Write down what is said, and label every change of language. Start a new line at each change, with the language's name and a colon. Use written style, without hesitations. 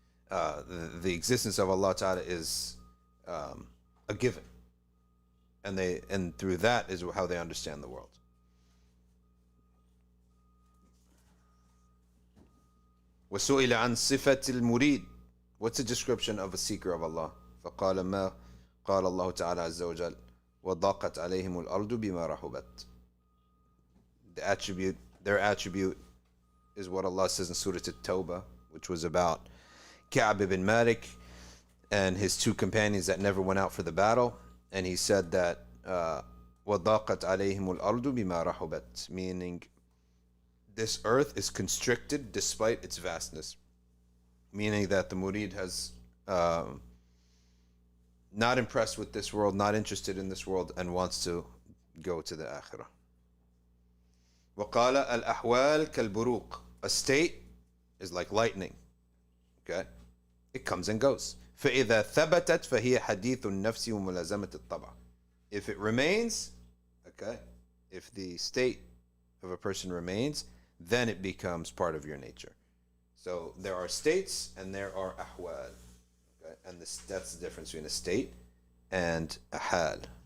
English: the existence of Allah Ta'ala is a given, and through that is how they understand the world.
Arabic: وسئل عن صفة المريد.
English: What's the description of a seeker of Allah?
Arabic: فقال ما قال الله تعالى عز وجل وضاقت عليهم الأرض بما رحبت.
English: Their attribute is what Allah says in Surah At-Tawbah, which was about Ka'b ibn Malik and his two companions that never went out for the battle. And he said that
Arabic: وضاقت عليهم الأرض بما رحبت,
English: meaning this earth is constricted despite its vastness, meaning that the murid has not impressed with this world, not interested in this world, and wants to go to the akhirah.
Arabic: وقال الأحوال كالبروق.
English: A state is like lightning. Okay, it comes and goes.
Arabic: فإذا ثبتت فهي حديث النفس وملازمة الطبع.
English: If it remains, okay, if the state of a person remains, then it becomes part of your nature. So there are states and there are ahwal. Okay? And that's the difference between a state and a hal.